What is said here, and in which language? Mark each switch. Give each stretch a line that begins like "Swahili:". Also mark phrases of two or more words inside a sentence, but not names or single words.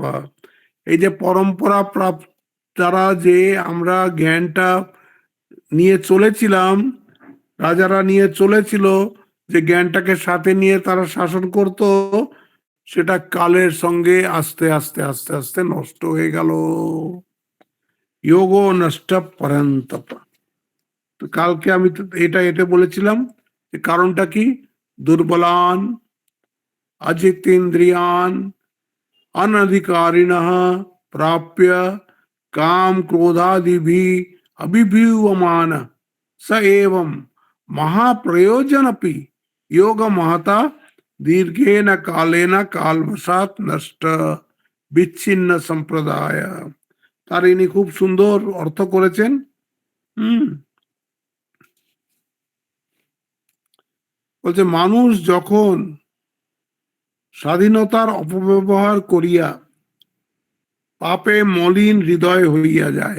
Bangla: এই যে পরম্পরা প্রাপ্ত, তারা যে আমরা জ্ঞানটা নিয়ে চলেছিলাম, রাজারা নিয়ে চলেছিল, যে জ্ঞানটাকে সাথে নিয়ে তারা শাসন করত, সেটা কালের সঙ্গে আস্তে আস্তে আস্তে আস্তে নষ্ট হয়ে গেল।
Sanskrit: যোগো নষ্ট পরন্তপ।
Bangla: তো কালকে আমি তো এটা বলেছিলাম যে কারণটা কি?
Sanskrit: দুর্বলান अजितेन्द्रियान अनधिकारिण प्राप्य काम क्रोधादि भी अभिभूयमान स एवं महाप्रयोजनपि योग महता दीर्घेन कालेन कालवशात नष्ट বিচ্ছিন্ন সম্প্রদায়।
Bangla: তার ইনি খুব সুন্দর অর্থ করেছেন। বলছে মানুষ যখন স্বাধীনতার অপব্যবহার করিয়া পাপে মলিন হৃদয় হইয়া যায়।